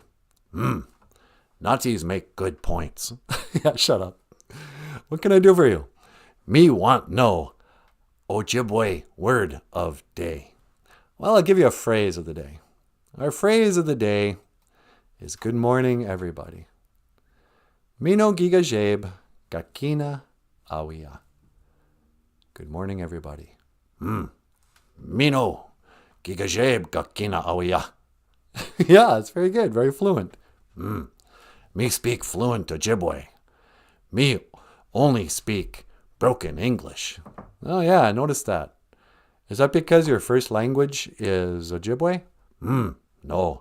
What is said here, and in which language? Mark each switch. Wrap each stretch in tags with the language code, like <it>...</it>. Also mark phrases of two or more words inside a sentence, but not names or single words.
<en>Nazis make good points. Yeah, shut up. What can I do for you? Me want no Ojibwe word of day. Well, I'll give you a phrase of the day. Our phrase of the day is good morning, everybody.</en> <oj>Mino giga jabe gakina awia.</oj> <en>Good morning, everybody.</en> <oj>Mino giga jabe gakina awia.</oj> <en>Yeah, it's very good. Very fluent. Me speak fluent Ojibwe. Me only speak broken English. Oh, yeah, I noticed that. Is that because your first language is Ojibwe? No.</en>